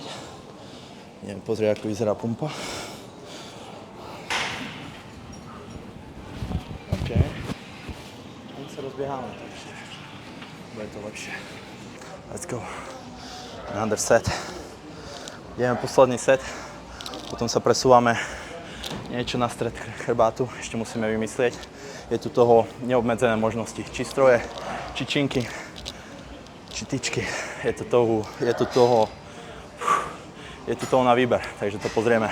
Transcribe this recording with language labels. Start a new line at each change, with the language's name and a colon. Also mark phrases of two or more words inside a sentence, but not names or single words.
Slovak: Idem pozrieť, ako vyzerá pumpa. OK. My sa rozbiehame. Bude to lepšie.
English: Let's go. Another set.
Slovak: Ideme posledný set. Potom sa presúvame niečo na stred chrbátu. Ešte musíme vymyslieť. Je tu toho neobmedzené možnosti. Či stroje, či činky, či tyčky. Je tu toho na výber, takže to pozrieme.